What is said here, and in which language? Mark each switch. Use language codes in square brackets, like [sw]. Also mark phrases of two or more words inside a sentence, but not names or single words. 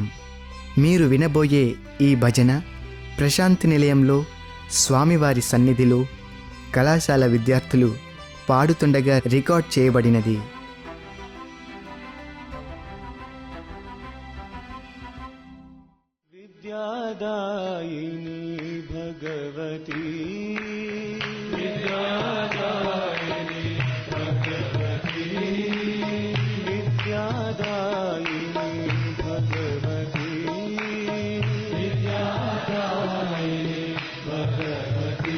[te] మీరు వినబోయే ఈ భజన ప్రశాంతి నిలయంలో స్వామివారి సన్నిధిలో కళాశాల విద్యార్థులు పాడుతుండగా రికార్డ్ చేయబడినది. [sa] विद्यादायिनी भगवती विद्यादायिनी भगवती विद्यादायिनी भगवती विद्यादायिनी भगवती